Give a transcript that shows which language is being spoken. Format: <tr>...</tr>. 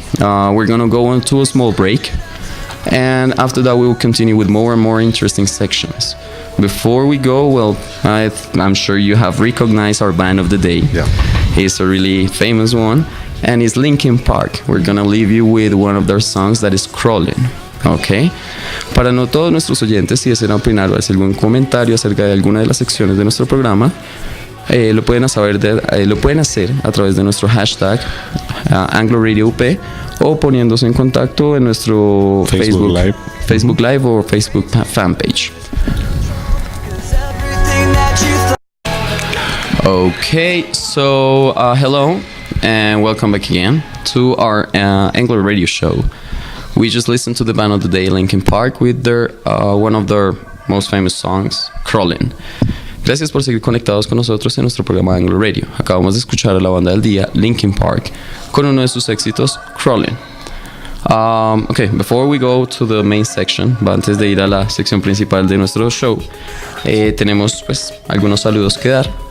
<en>We're gonna go into a small break, and after that we will continue with more and more interesting sections. Before we go, well, I'm sure you have recognized our band of the day. Yeah. He's a really famous one, and it's Linkin Park. We're gonna leave you with one of their songs that is Crawling. Ok.</en> <es>Para no todos nuestros oyentes, si desean opinar o hacer algún comentario acerca de alguna de las secciones de nuestro programa, lo pueden hacer a través de nuestro hashtag AngloRadioUP o poniéndose en contacto en nuestro Facebook Live o Facebook fanpage.</es> <en>Okay, so hello and welcome back again to our Anglo Radio show. We just listened to the band of the day, Linkin Park, with their one of their most famous songs, Crawling.</en> <es>Gracias por seguir conectados con nosotros en nuestro programa Anglo Radio. Acabamos de escuchar a la banda del día, Linkin Park, con uno de sus éxitos, Crawling.</es> <en>Okay, before we go to the main section,</en> <es>antes de ir a la sección principal de nuestro show, tenemos pues algunos saludos que dar.</es>